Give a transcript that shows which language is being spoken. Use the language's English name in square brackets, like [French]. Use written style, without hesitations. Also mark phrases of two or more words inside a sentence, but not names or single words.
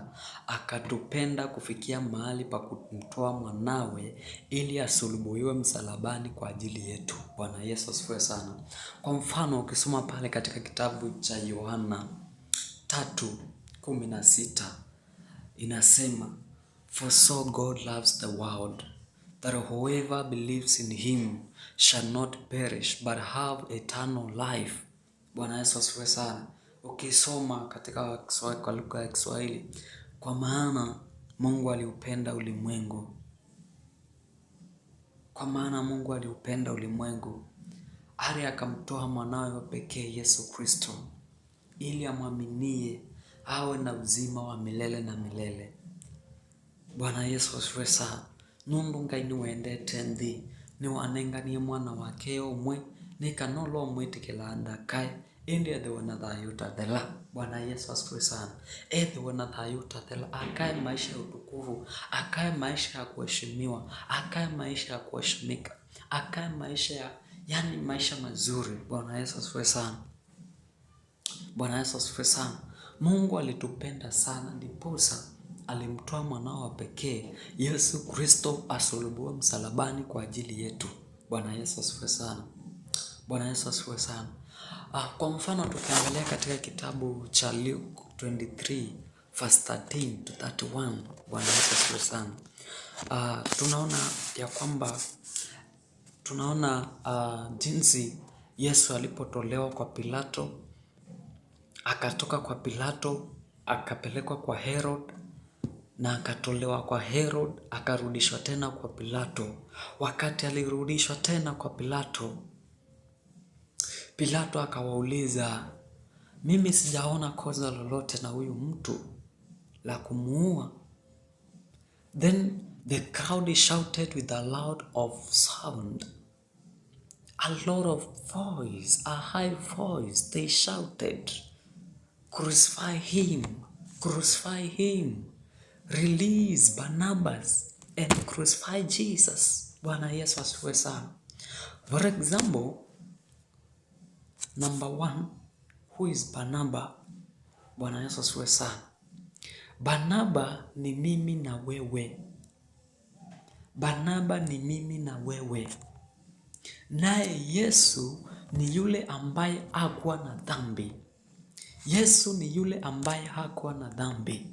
[Swahili] Akatupenda kufikia mahali pa kumtoa mwanawe ili asulubiwe msalabani kwa ajili yetu. Bwana Yesu asifiwe sana. Kwa mfano ukisoma pale katika kitabu cha Yohana 3:16 inasema, [English] "For so God loves the world, that whoever believes in him shall not perish but have eternal life." [Swahili] Bwana Yesu asifiwe sana. Ukisoma katika kwa lugha ya Kiswahili, kwa maana Mungu aliupenda ulimwengu. Kwa maana Mungu aliupenda ulimwengu hadi akamtoa mwanawe wa pekee Yesu Kristo, ili amwaminie awe na uzima wa milele na milele. Bwana Yesu asifiwe sana. [Kamba] Nundu Ngai niwendete nthi, niwanenganie mwana wake umwe, nikanolo mwitikila ndakae, indi ethiwe na thayu tathela. [Swahili] Bwana Yesu asifiwe sana. [Kamba] Ethiwe na thayu tathela, [Swahili] akae maisha ya utukufu, akae maisha ya kuheshimiwa, akae maisha ya kuheshimika, akae maisha maisha mazuri. Bwana Yesu asifiwe sana. Bwana Yesu asifiwe sana. Mungu alitupenda sana ndiposa alimtoa mwanao wa pekee Yesu Kristo asulubiwe msalabani kwa ajili yetu. Bwana Yesu asifiwe sana. Bwana Yesu asifiwe sana. Kwa mfano tukiangalia katika kitabu cha Luke 23 [English] verse 13 to 31. [Swahili] Bwana Yesu asifiwe sana. Tunaona jinsi Yesu alipotolewa kwa Pilato, akatoka kwa Pilato, akapelekwa kwa Herod, na akatolewa kwa Herod, akarudishwa tena kwa Pilato. Wakati alirudishwa tena kwa Pilato, Pilato akawauliza, mimi sijaona kosa lolote na huyu mtu la kumuua. [English] Then the crowd shouted with a loud of sound, a lot of voice, a high voice. They shouted, "Crucify him, crucify him, release Barnabas and crucify Jesus." Bwana Yesu asifiwe sana. For example, number one, who is Barnabas? [Swahili] Bwana Yesu asifiwe sana. Barnabas ni mimi na wewe. Barnabas ni mimi na wewe. Naye Yesu ni yule ambaye hakuwa na dhambi. Yesu ni yule ambaye hakuwa na dhambi.